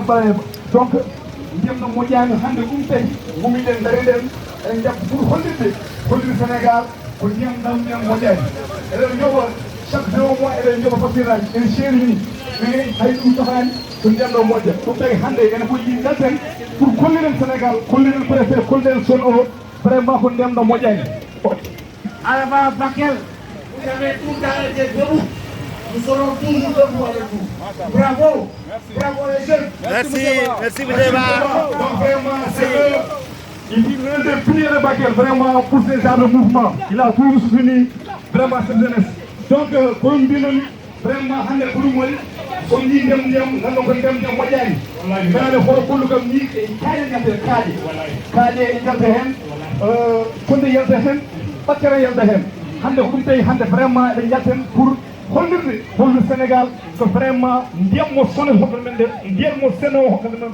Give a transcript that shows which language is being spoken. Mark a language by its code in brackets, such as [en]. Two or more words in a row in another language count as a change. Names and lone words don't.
[ff] bala donc ndiyam ɗam moƴƴani hande ɗum tawi gumiɗen daari nden eɗen jabba pour hollirde Sénégal ko ndiyam ɗam ndiyam moƴƴani eɗen joɓa [fr] chaque 2 mois [ff] eɗen joɓa facture aji en seeri ni mais hay ɗum safani ko ndiyam ɗo moƴƴa ɗum tawi hande ene fof yiɗi dalten pour kolliren Sénégal kolliren préfet kolliren zone o vraiment ko ndiyam ɗo moƴƴani [fr] Alaba Bakel, vous avez tout arrêté debout. Nous serons toujours debout avec vous. Bravo, bravo les jeunes. Merci Boudéba. Donc vraiment, c'est il dit l'un des piliers de Bakel, vraiment pour ces genres de mouvement. Il a toujours soutenu vraiment cette jeunesse. Donc, comme dit vraiment, hande pour nous, on dit [ff] ndem nan ko ndem moƴƴani. Mais le horo kullu kam ni kaade ngate kaade yalta hen konde yalta hen bakkere yalta hen hande ko ɗum tawi hande vraiment eɗen jalten pour hollirde hollu Sénégal ko vraiment ndiyam mo SONES hokkata men nde ndiyam mo Seno hokkata men